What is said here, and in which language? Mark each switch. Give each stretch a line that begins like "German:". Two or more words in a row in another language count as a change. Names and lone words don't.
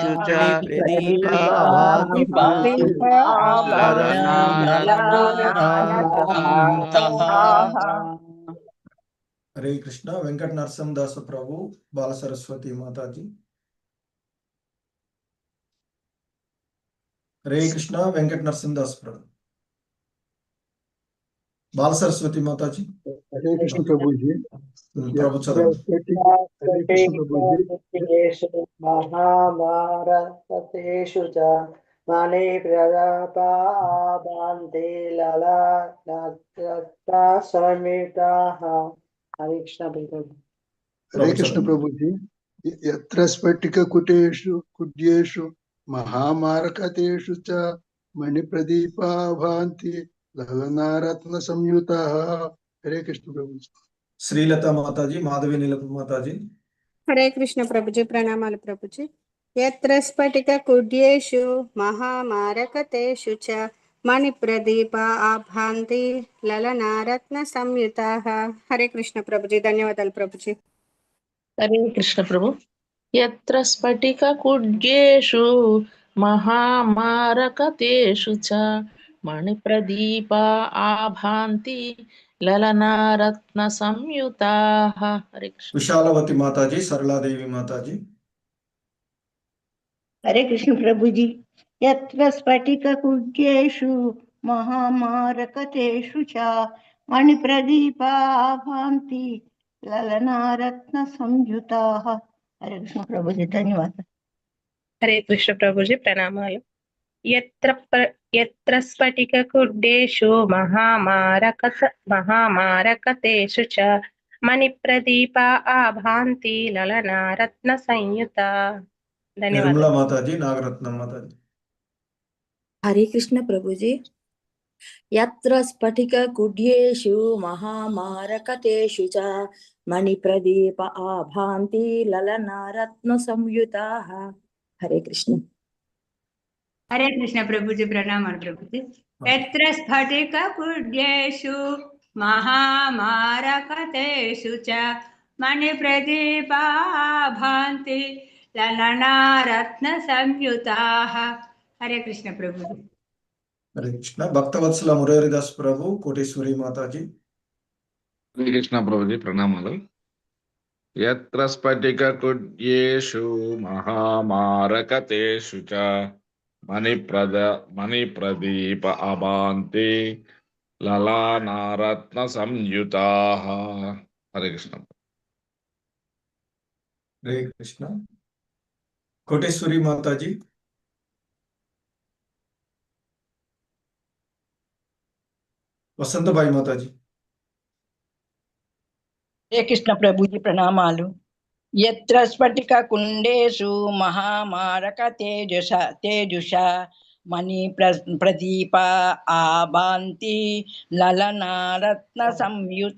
Telugu: హరే కృష్ణ. వెంకట నరసింహదాస ప్రభు, బాల సరస్వతి మాతాజీ. హరే కృష్ణ. వెంకట నరసింహదాస్ ప్రభు, బాల సరస్వతి మాతాజీ.
Hindi: हरे कृष्ण प्रभु जी।
Telugu: ప్రభు చదవండి.
Hindi: हरे कृष्ण प्रभु जी।
Sanskrit: महाभारतेषु च मणि प्रदापान्ते ललाटना संयुताः।
Hindi: हरे कृष्ण प्रभु। हरे कृष्ण प्रभु जी।
Sanskrit: यत्र स्फटिक कुटेषु कुड्येषु महामारकतेषु च मणिप्रदीपा भान्ति ललनारत्न संयुताः।
Hindi: हरे कृष्ण प्रभु जी।
Telugu: శ్రీలత మాతాజీ, మాధవి నీలపు మాతాజీ. హరే కృష్ణ ప్రభుజీ, ప్రణామాలు ప్రభుజీ.
Sanskrit: యత్ర స్ఫటిక కుడ్యేషు మహామారకతేషు చ మణి ప్రదీప ఆభాంతి లలనారత్న సంయుతాః.
Telugu: హరే కృష్ణ ప్రభుజీ, ధన్యవాదాలు ప్రభుజీ. హరే కృష్ణ ప్రభు.
Sanskrit: యత్ర స్ఫటిక కుడ్యేషు మహామారకతేషు చ మణిప్రదీప ఆభాంతి లలనారత్న సంయుతాః.
Telugu: హరే కృష్ణ. విశాలవతి మాతాజీ, సరళాదేవి మాతాజీ.
Hindi: हरे कृष्ण प्रभु जी।
Sanskrit: यत्र स्फटिक कुड्येषु महामारकतेषु च मणिप्रदीपा भान्ति ललनारत्न संयुताः।
Hindi: हरे कृष्ण प्रभु जी, धन्यवाद। हरे कृष्ण प्रभु जी,
Telugu: प्रणामालु।
Sanskrit: यत्र स्फटिक कुड्येषु महामारकतेषु च मणिप्रदीपा आभान्ति ललनारत्न संयुता।
Telugu: నిర్మలా
Hindi: धन्यवाद।
Telugu: మాతాజీ, నాగరత్నం మాతాజీ.
Hindi: हरे कृष्ण प्रभु जी।
Sanskrit: यत्र स्फटिक कुड्येषु महामारकतेषु च मणिप्रदीप आभान्ति ललनारत्न संयुताः।
Hindi: हरे कृष्ण। हरे कृष्ण प्रभु जी, प्रणाम प्रभु जी।
Sanskrit: यत्र स्फटिक कुड्येषु महामारकतेषु च मणिप्रदीपा भान्ति ललनारत्न संयुताः।
Hindi: हरे कृष्ण प्रभु जी।
Telugu: హరే కృష్ణ. భక్తవత్సల మురారిదాస్ ప్రభు, కోటేశ్వరి మాతాజీ. హరే కృష్ణ ప్రభుజీ, ప్రణామాలు.
Sanskrit: యత్ర స్ఫటిక కుడ్యేషు మహామారకతేషు చ మణిప్రదీప అభాంతి లలానారత్న సంయుతాః.
Telugu: హరే కృష్ణ. హరే కృష్ణ. కోటేశ్వరి మాతాజీ. వసంతబాయి మాతాజీ.
Hindi: हरे कृष्ण प्रभु जी,
Telugu: प्रणामालु।
Sanskrit: यत्र स्फटिक कुंडेषु महामारकतेजुषा మణి ప్రదీప ఆభాంతి లలనారత్న సంయుత.